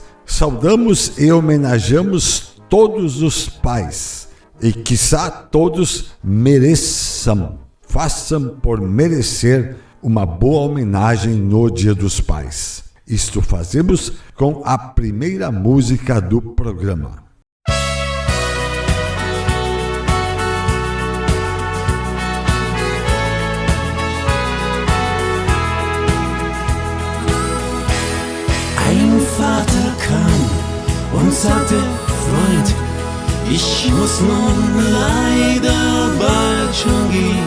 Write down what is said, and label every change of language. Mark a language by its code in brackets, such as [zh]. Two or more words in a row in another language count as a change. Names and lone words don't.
[pt] Saudamos e homenageamos todos os pais e quiçá todos façam por merecer uma boa homenagem no Dia dos Pais. Isto fazemos com a primeira música do programa. [de] Ein Vater kam und sagte: Freund, ich muss nun leider bald schon gehen.